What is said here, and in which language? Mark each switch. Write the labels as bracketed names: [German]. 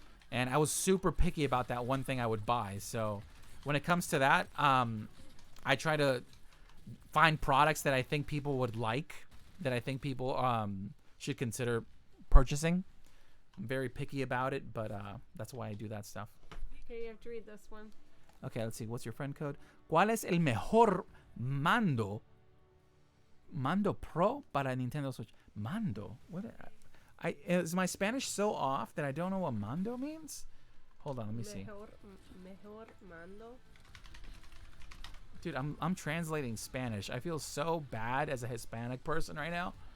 [English] And I was super picky about that one thing I would buy. So when it comes to that, I try to find products that I think people would like, that I think people should consider purchasing. I'm very picky about it, but that's why I do that stuff. Okay, you have to read this one. Okay, let's see. What's your friend code? [Spanish] ¿Cuál es el mejor mando Pro para Nintendo Switch? [English] Mando? What? Is my Spanish so off that I don't know what mando means? Hold on, let me see. [Spanish] Mejor mando? [English] Dude, I'm translating Spanish. I feel so bad as a Hispanic person right now.